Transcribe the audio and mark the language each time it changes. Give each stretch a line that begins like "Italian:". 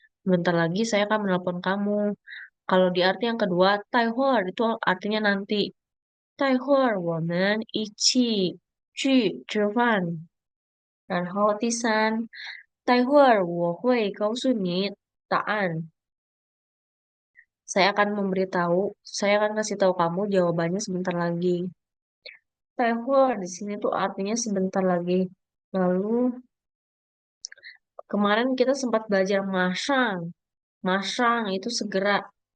Indonesian: Sebentar lagi saya akan menelpon kamu. Kalau di arti yang kedua, 待会儿itu artinya nanti.
Chinese: 待会儿我们一起去吃饭。然后第三，待会儿我会告诉你答案。
Indonesian: Saya akan memberitahu, saya akan kasih tahu kamu jawabannya sebentar lagi. 待会儿 di sini tuh artinya sebentar lagi. Lalu kemarin kita sempat belajar masang. Masang itu segera.